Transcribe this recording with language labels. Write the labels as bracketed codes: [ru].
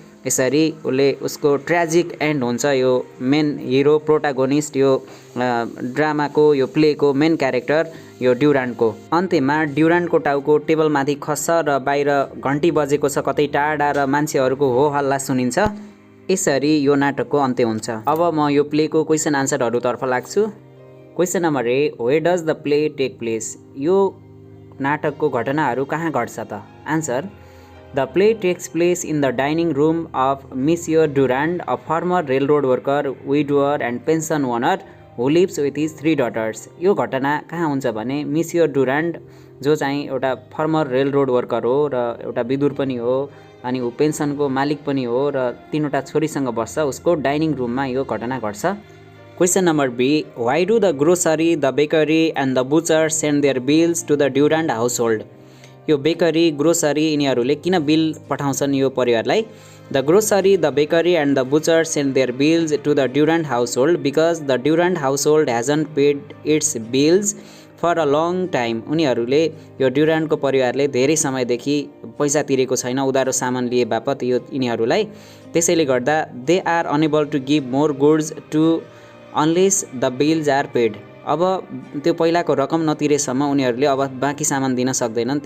[ne] यसरी उसले उसको ट्र्याजिक एन्ड हुन्छ। यो मेन हिरो प्रोटागोनिस्ट यो ड्रामाको यो प्लेको मेन क्यारेक्टर यो ड्युरान्टको। अन्त्यमा ड्युरान्टको टाउको टेबलमाथि खस्छ र बाहिर घन्टी बजेको छ कतै टाढा र मान्छेहरूको हो हल्ला सुनिन्छ। यसरी यो नाटकको अन्त्य हुन्छ। अब म यो प्लेको क्वेसन आन्सरहरूतर्फ लाग्छु। [en] Question number A, where does the play take place? [ne] यो नाटकको घटनाहरू कहाँ घट्छ त? [en] Answer, the play takes place in the dining room of monsieur Durant, a former railroad worker, widower and pension owner who lives with his 3 daughters. [ne] यो घटना कहाँ हुन्छ भने मिसियर ड्युरान्ट जो चाहिँ एउटा फर्मर रेलरोड वर्कर हो र एउटा विदुर पनि हो अनि ऊ पेन्सनको मालिक पनि हो र 3वटा छोरीसँग बस्छ उसको डाइनिङ रूममा यो घटना घट्छ। [en] Question number B, why do the grocery, the bakery and the butcher send their bills to the Durant household? [ne] यो बेकरी ग्रोसरी यिनीहरूले किन बिल पठाउँछन् यो परिवारलाई? [en] The grocery, the bakery and the butcher send their bills to the Durant household because the Durant household hasn't paid its bills for a long time. [ne] उनीहरूले यो ड्युरान्टको परिवारले धेरै समयदेखि पैसा तिरेको छैन उधारो सामान लिए बापत यो यिनीहरूलाई। त्यसैले गर्दा [en] They are unable to give more goods to unless the bills are paid. [ne] अब त्यो पहिलाको रकम नतिरेसम्म उनीहरूले अब बाँकी सामान दिन सक्दैनन्।